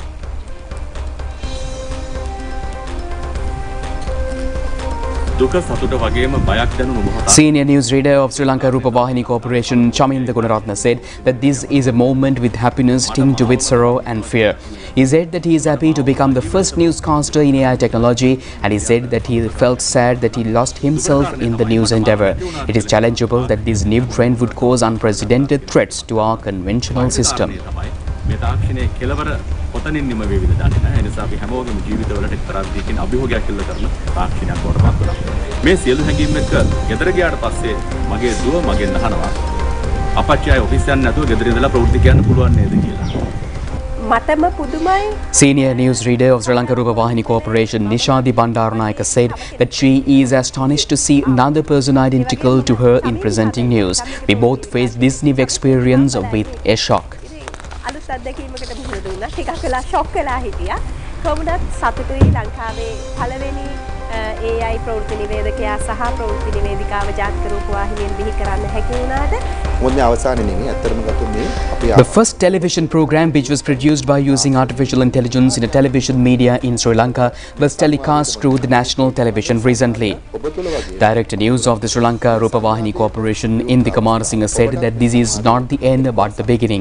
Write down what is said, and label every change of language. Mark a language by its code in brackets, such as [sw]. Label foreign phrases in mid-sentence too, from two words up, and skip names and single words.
[en] Senior newsreader of Sri Lanka Rupavahini Corporation Chaminda Gunaratna said that this is a moment with happiness tinged with sorrow and fear. He said that he is happy to become the first newscaster in AI technology, and he said that he felt sad that he lost himself in the news endeavour. It is challengeable that this new trend would cause unprecedented threats to our conventional system. [si] කොතනින් නිම වේවිද දන්නේ නැහැ. ඒ නිසා අපි හැමෝගෙම ජීවිතවලට එක්තරා විදිහකින් අභියෝගයක් එල්ල කරන තාක්ෂණයක් වඩපත් වුණා. මේ සියලු හැඟීම් එක්ක ගෙදර ගියාට පස්සේ මගේ දුව මගෙන් අහනවා අපච්චි ආයේ ඔෆිස් යන්න නැතුව ගෙදර ඉඳලා ප්‍රවෘත්ති කියන්න පුළුවන් නේද කියලා. මතම පුදුමයි. [en] Senior newsreader of Sri Lanka Rupavahini Corporation Nishadi Bandaranaike said that she is astonished to see another person identical to her in presenting news. We both faced this new experience with a shock. [si] අලුත් අත්දැකීමකට මුහුණ දුන්නා. ටිකක් වෙලා ෂොක් වෙලා හිටියා. කොහොමදත් සතුටුයි ලංකාවේ පළවෙනි AI ප්‍රවෘත්ති නිවේදකයා සහ ප්‍රවෘත්ති නිවේදිකාව ජාතික රූපවාහිනියෙන් බිහි කරන්න හැකි වුණාද? මොන්නේ අවසානයේ නෙමෙයි අත්‍තරම ගත්තොත් මේ අපි [en] The first television program which was produced by using artificial intelligence in a television media in Sri Lanka was telecast through the national television recently. Director News of the Sri Lanka Rupavahini Corporation Indika Marasinghe said that this is not the end but the beginning.